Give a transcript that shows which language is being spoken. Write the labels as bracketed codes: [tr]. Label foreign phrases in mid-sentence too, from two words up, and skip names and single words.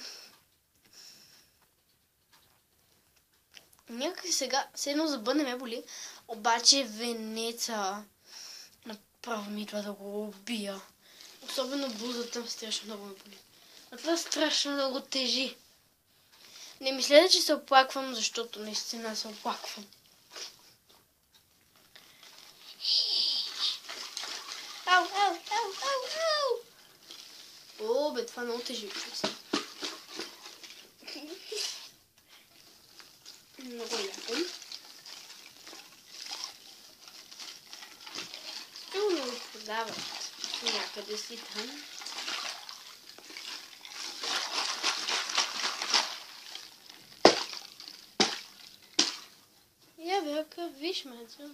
[bg] Някак сега, седно зъба не ме боли, обаче венеца направо ми идва да го убия. Особено бузата страшно много ме боли. А това страшно много тежи. Не мисля, че се оплаквам, защото наистина се оплаквам. Ау, ау, ау, ау, ау! О, бе, това много тежи. Много яко. Много го продават някъде си там. Я бе, виж, мецо.